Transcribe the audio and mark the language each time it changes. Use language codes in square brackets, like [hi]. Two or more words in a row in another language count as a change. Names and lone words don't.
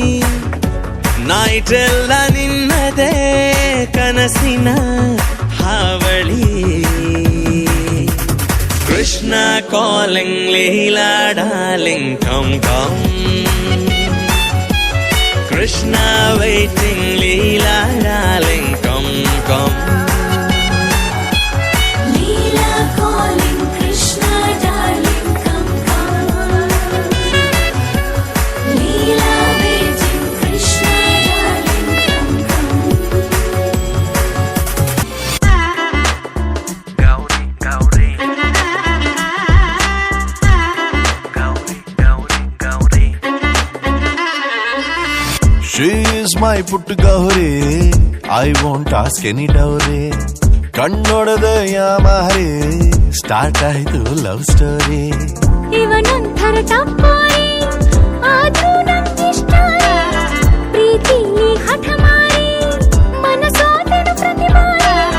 [kn] ನೈಟೆಲ್ಲ ನಿನ್ನದೇ ಕನಸಿನ ಹಾವಳಿ [en] Krishna calling Leela darling come come Krishna waiting Leela darling come come Leela calling Krishna darling come come Leela waiting Krishna darling come come ಗೌರಿ ಗೌರಿ ಗೌರಿ ಗೌರಿ ಗೌರಿ She is my puttu gauri. I won't ask any dowry. [kn] ಕಣ್ಣೊಡೆದ ಯಾಮಾರಿ ಸ್ಟಾರ್ಟ್ ಆಯ್ತು [en] love story [kn] ಇವನೊಂಥರ ಟಪ್ಪೋರಿ ಆದ್ರೂ ನಂಗಿಷ್ಟ ಪ್ರೀತಿ ಹಠ ಮಾರಿ ಮನಸೋದನು ಪ್ರತಿ ಬಾರಿ